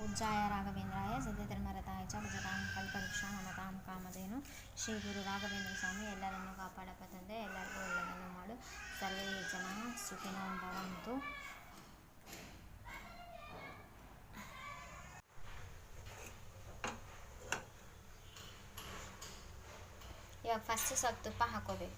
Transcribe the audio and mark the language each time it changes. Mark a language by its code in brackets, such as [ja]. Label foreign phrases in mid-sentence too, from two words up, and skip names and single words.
[sa] पूज्याय राघवेंद्राय सत्यधर्मरताय च भजतां कल्पवृक्षाय नमतां कामधेनु [kn] ಶ್ರೀ ಗುರು ರಾಘವೇಂದ್ರ ಸ್ವಾಮಿ ಎಲ್ಲರನ್ನು ಕಾಪಾಡಪ್ಪ ತಂದೆ, ಎಲ್ಲರಿಗೂ ಒಳ್ಳೆಯದನ್ನು ಮಾಡು. [sa] ಸರ್ವೇ ಜನ ಸುಖಿನೋ ಭವಂತು. [kn] ಇವಾಗ ಫಸ್ಟ್ ಸ್ವಲ್ಪ ತುಪ್ಪ ಹಾಕೋಬೇಕು.